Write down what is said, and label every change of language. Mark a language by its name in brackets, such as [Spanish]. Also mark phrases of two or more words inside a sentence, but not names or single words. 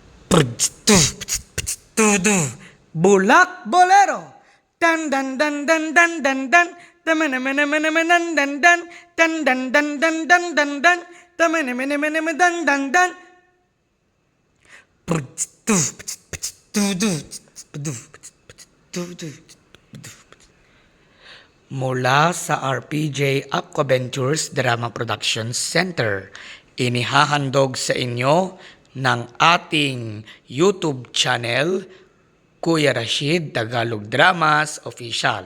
[Filipino] Bulak Bolero. Dan dan dan dan dan dan dan. Tamanamanamanamanan dan dan. Dan dan dan dan dan dan dan. Tamanamanamanamanan dan dan dan. Mula sa RPJ Aquaventures Drama Production Center, inihahandog sa inyo ng ating [English] YouTube channel, [Filipino] Kuya Rashid Tagalog Dramas Official.